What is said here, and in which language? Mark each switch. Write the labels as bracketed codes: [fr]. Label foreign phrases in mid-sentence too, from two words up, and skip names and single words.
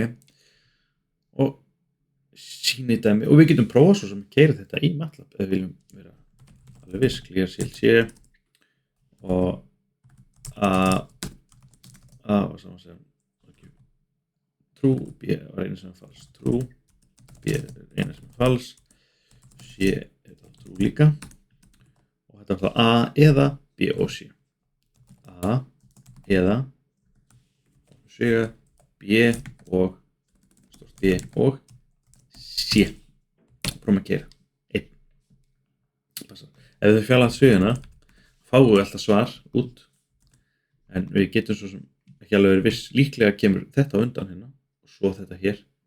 [is] Og sýni dæmi, og við getum prófað svo sem að keyra þetta í MATLAB, ef við viljum vera alveg viss, [en] clear CLC, [is] og A var saman sem true, B var eina sem er false, true, B er eina sem er false, C er true líka. Þetta var A eða B og C. A eða B og B og C. Prófum að keyra. 1. Ef við fjarlægum svigana, fáum við alltaf svar út, en við getum svo sem ekki alveg verið viss, líklega kemur þetta á undan hérna og svo þetta hér.